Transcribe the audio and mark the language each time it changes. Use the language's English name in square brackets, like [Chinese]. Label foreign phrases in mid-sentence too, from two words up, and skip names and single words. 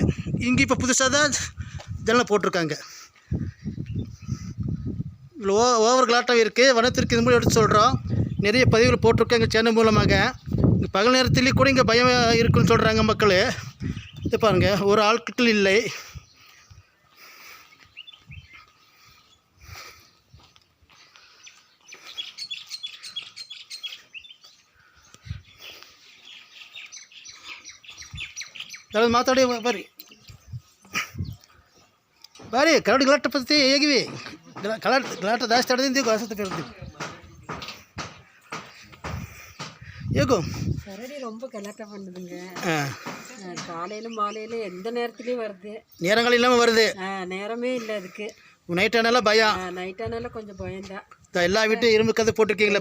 [Tamil] இங்கே இப்போ புதுசாக தான் ஜன்னல் போட்டிருக்காங்க. இவ்வளோ ஓவர் கலாட்டம் இருக்குது. வனத்திற்கு இது மூலம் எடுத்து சொல்கிறோம். நிறைய பதிவுகள் போட்டிருக்காங்க சேனல் மூலமாக. இங்கே பகல் நேரத்துலேயே கூட இங்கே பயம் இருக்குன்னு சொல்கிறாங்க மக்கள். இது பாருங்கள், ஒரு ஆட்கள் இல்லை. [Kannada] ಮಾತಾಡಿ ಬರ್ರಿ ಕರಡಿ ಗಲಾಟ ಪದ್ಧತಿ ಹೇಗಿವೆ? ಗಲಾಟ ಜಾಸ್ತಿ ಆಡೋದ್ರಿಂದ ಈಗ ವಸತಿ ಇರ್ತೀವಿ. ஏகோ [Tamil] கரடி ரொம்ப கலாட்டா பண்ணுதுங்க. காலையில் மாலையில் எந்த நேரத்துலேயும் வருது. நேரங்கள் இல்லாமல் வருது. நேரமே இல்லை அதுக்கு. நைட் ஆனாலும் பயம். நைட் ஆனாலும் கொஞ்சம் பயம்தான். எல்லா வீட்டும் இரும்பு கதை போட்டிருக்கீங்களா?